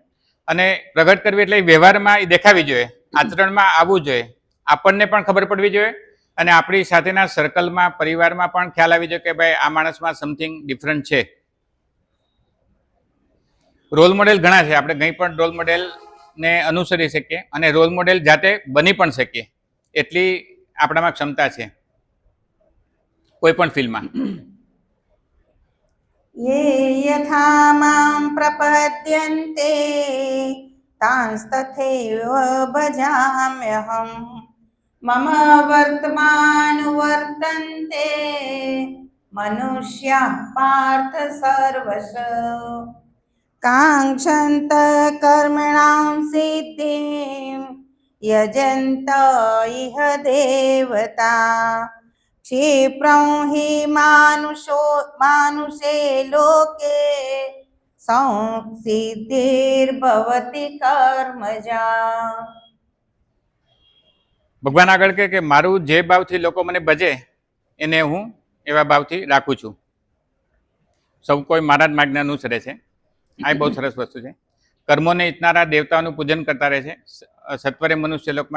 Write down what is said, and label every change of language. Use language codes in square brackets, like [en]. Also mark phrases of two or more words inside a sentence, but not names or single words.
[gu] અને પ્રગટ કરવી એટલે વ્યવહારમાં એ દેખાવી જોઈએ, આચરણમાં આવવું જોઈએ, આપણને પણ ખબર પડવી જોઈએ, અને આપણી સાથેના સર્કલમાં, પરિવારમાં પણ ખ્યાલ આવી જોઈએ કે ભાઈ આ માણસમાં [en] something different [gu] છે. [en] role model [gu] ઘણા છે, આપણે કંઈ પણ રોલ મોડેલને અનુસરી શકીએ અને [en] role model [gu] જાતે બની પણ શકીએ, એટલી આપણામાં ક્ષમતા છે કોઈ પણ ફિલ્ડમાં. [sa] ये यथा मां प्रपद्यन्ते तांस्तथैव भजाम्यहम् मम वर्तमानुवर्तन्ते मनुष्याः पार्थ सर्वश काङ्क्षन्त कर्मणां सिद्धिं यजन्त इह देवता क्षिप्रं हि मानुषे लोके संसिद्धिर्भवति कर्मजा. [gu] ભગવાન આગળ કહે કે મારું જે ભાવથી લોકો મને ભજે એને હું એવા ભાવથી રાખું છું. સૌ કોઈ મારા જ માર્ગને અનુસરે છે. આ બહુ સરસ વસ્તુ છે. કર્મોને ઈચ્છનારા દેવતાઓનું પૂજન કરતા રહે છે સત્વરે મનુષ્ય લોકમાં.